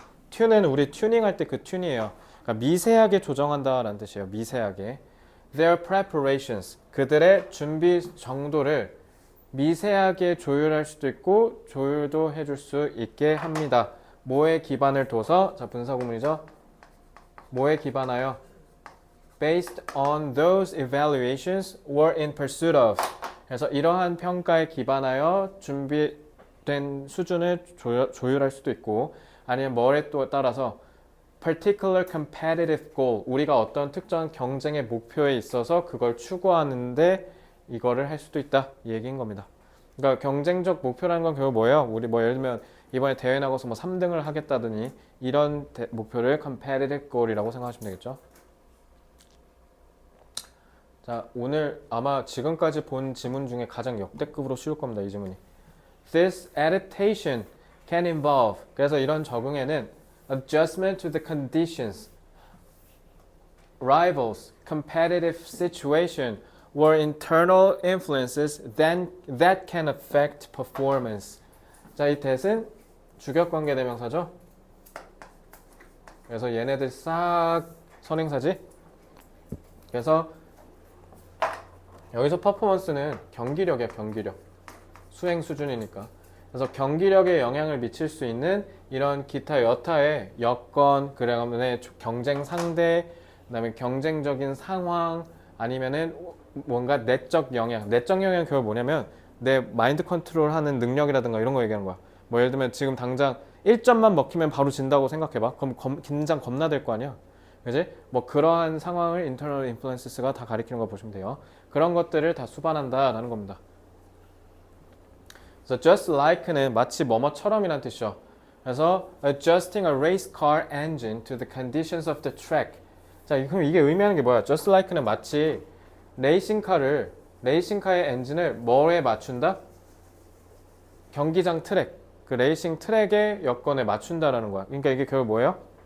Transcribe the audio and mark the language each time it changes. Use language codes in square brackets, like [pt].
[ko] tune은 우리 튜닝할 때 그 튠이에요. 그러니까 미세하게 조정한다라는 뜻이에요. 미세하게. [en] Their preparations. [ko] 그들의 준비 정도를 미세하게 조율할 수도 있고 조율도 해줄 수 있게 합니다. 뭐에 기반을 둬서 자, 분사구문이죠. 뭐에 기반하여? [en] Based on those evaluations or in pursuit of. [ko] 그래서 이러한 평가에 기반하여 준비된 수준을 조율할 수도 있고 아니면 뭐에 또 따라서 [en] particular competitive goal [ko] 우리가 어떤 특정 경쟁의 목표에 있어서 그걸 추구하는데 이거를 할 수도 있다 이 얘기인 겁니다. 그러니까 경쟁적 목표라는 건 결국 뭐예요? 우리 뭐 예를 들면 이번에 대회 나가서 뭐 3등을 하겠다더니 이런 목표를 [en] competitive goal [ko] 이라고 생각하시면 되겠죠. 자, 오늘 아마 지금까지 본 지문 중에 가장 역대급으로 쉬울 겁니다. 이 지문이. [en] This adaptation can involve. [ko] 그래서 이런 적응에는 [en] adjustment to the conditions, rivals, competitive situation, or internal influences that can affect performance. [ko] 자, 이 that은 주격관계 대명사죠. 그래서 얘네들 싹 선행사지. 그래서 여기서 퍼포먼스는 경기력이야, 경기력. 수행 수준이니까. 그래서 경기력에 영향을 미칠 수 있는 이런 기타 여타의 여건, 그다음에 경쟁 상대, 그다음에 경쟁적인 상황, 아니면은 뭔가 내적 영향. 내적 영향은 결국 뭐냐면 내 마인드 컨트롤하는 능력이라든가 이런 거 얘기하는 거야. 뭐 예를 들면 지금 당장 1점만 먹히면 바로 진다고 생각해봐. 그럼 긴장 겁나 될 거 아니야. 그지? 뭐 그러한 상황을 [en] internal influences [ko] 가 다 가리키는 거 보시면 돼요. 그런 것들을 다 수반한다라는 겁니다. 그래서 just like는 마치 뭐뭐처럼이라는 뜻이죠. 그래서 [en] adjusting a race car engine to the conditions of the track. [ko] 자, 그럼 이게 의미하는 게 뭐야? just like는 마치 레이싱카의 엔진을 뭐에 맞춘다? 경기장 트랙, 그 레이싱 트랙의 여건에 맞춘다라는 거야. 그러니까 이게 결국 뭐예요?